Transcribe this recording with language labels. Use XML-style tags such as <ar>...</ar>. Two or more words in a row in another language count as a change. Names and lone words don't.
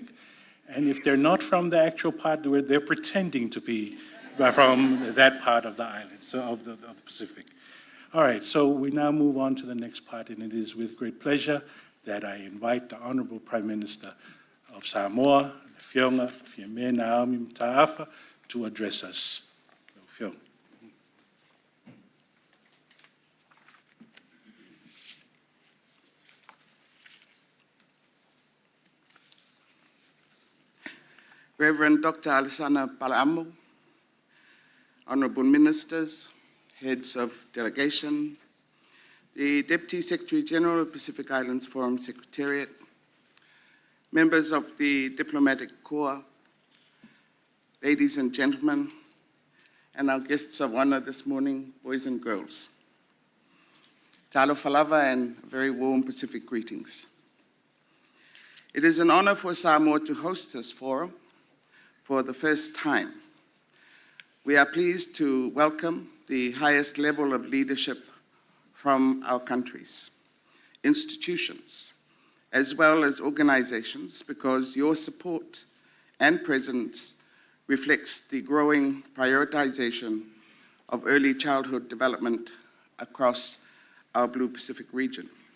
<en>And if they're not from the actual part where they're pretending to be from that part of the island, so of the Pacific. All right, so we now move on to the next part, and it is with great pleasure that I invite the Honorable Prime Minister of Samoa, Fionga Fiame Naomi Mtaafa, to address us. Fionga. Reverend Dr. Alsana Palamo, Honorable Ministers, Heads of Delegation, the Deputy Secretary General of Pacific Islands Forum Secretariat, members of the Diplomatic Corps, ladies and gentlemen, and our guests of honor this morning, boys and girls.</en> <sm>Talo falava</sm> <en>and very warm Pacific greetings. It is an honor for Samoa to host this forum for the first time. We are pleased to welcome the highest level of leadership from our countries, institutions, as well as organizations, because your support and presence reflects the growing prioritization of early childhood development across our Blue Pacific region.</en>